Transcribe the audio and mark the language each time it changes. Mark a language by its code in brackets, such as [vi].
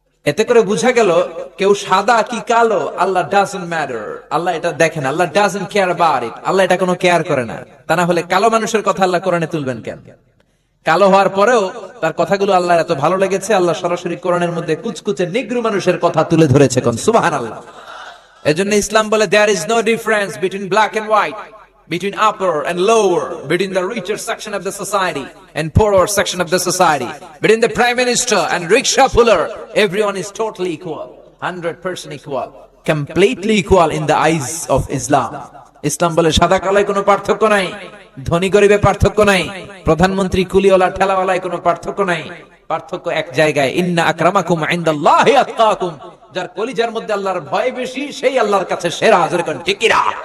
[bn] এতে করে বোঝা গেল কেউ সাদা কি কালো, আল্লাহ [en] doesn't matter, [bn] আল্লাহ এটা দেখেন, আল্লাহ [en] doesn't care about it, [bn] আল্লাহ এটা কোনো কেয়ার করে না। তা না হলে কালো মানুষের কথা আল্লাহ কোরআনে তুলবেন কেন? কালো হওয়ার পরেও তার কথাগুলো আল্লাহ এত ভালো লেগেছে, আল্লাহ সরাসরি কোরআনের মধ্যে কুচকুচে নিগ্রু মানুষের কথা তুলে ধরেছে। কোন সুবহানাল্লাহ। এজন্য ইসলাম বলে [en] there is no difference between black and white, between upper and lower, between the richer section of the society and poorer section of the society, between the prime minister and rickshaw puller. Everyone is totally equal, 100% equal, completely equal in the eyes of Islam. [bn] ইসলাম বলে সাদা কালোয় কোনো পার্থক্য নাই, ধনী গরিবে পার্থক্য নাই, প্রধানমন্ত্রী কুলিওয়ালা ঠেলাওয়ালায় কোনো পার্থক্য নাই। পার্থক্য এক জায়গায়, [ar] ইন্না আকরামাকুম ইনদাল্লাহি আতকাকুম, [bn] যার কলিজার মধ্যে আল্লাহর ভয় বেশি সেই আল্লাহর কাছে সেরা। জোরে কোন ঠিক কি না?